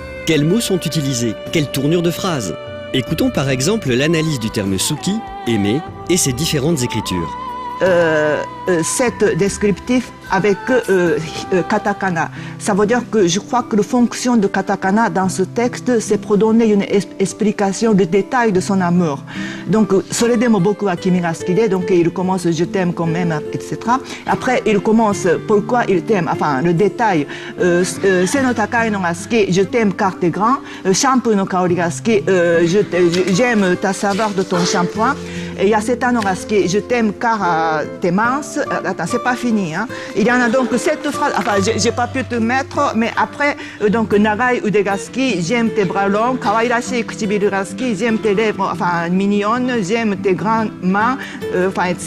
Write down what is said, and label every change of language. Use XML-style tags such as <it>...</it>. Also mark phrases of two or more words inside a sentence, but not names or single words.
<fr>Quels mots sont utilisés? Quelle tournure de phrase? Écoutons par exemple l'analyse du terme suki, aimer, et ses différentes écritures. Cet descriptif avec katakana. Ça veut dire que je crois que la fonction de katakana dans ce texte, c'est pour donner une explication du détail de son amour. Donc,</fr> <ja>それでも僕は君が好きで,</ja> <fr>donc il commence je t'aime quand même, etc. Après, il commence pourquoi il t'aime, enfin, le détail.</fr> <ja>背の高いのが好き,</ja> <fr>je t'aime car t'es grand.</fr> <ja>シャンプーの香りが好き,</ja> <fr>j'aime ta saveur de ton shampoing. Et il y a cet anoras qui est « Je t'aime car t'es mince ». Attends, c'est pas fini. Hein. Il y en a donc 7 phrases. Enfin, j'ai pas pu te mettre, mais après, donc,</fr> <ja>長い腕が好き,</ja> <fr>j'aime tes bras longs,</fr> <ja>可愛らしい唇が好き,</ja> <fr>j'aime tes lèvres, enfin, mignonnes, j'aime tes grandes mains, enfin, etc.</fr>